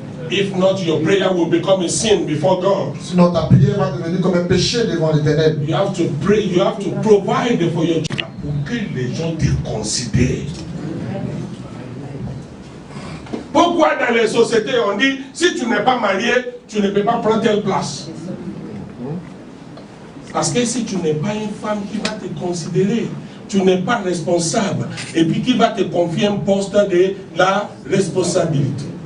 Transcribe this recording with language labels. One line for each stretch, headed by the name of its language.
English: If not, your prayer will become a sin before God.
French: Sinon ta prière va devenir comme un péché devant l'Éternel.
English: You have to pray, you have to provide for your children.
French: Pour que les gens te considèrent. Pourquoi dans les sociétés on dit, si tu n'es pas marié, tu ne peux pas prendre telle place? Parce que si tu n'es pas une femme qui va te considérer, tu n'es pas responsable, et puis qui va te confier un poste de la responsabilité.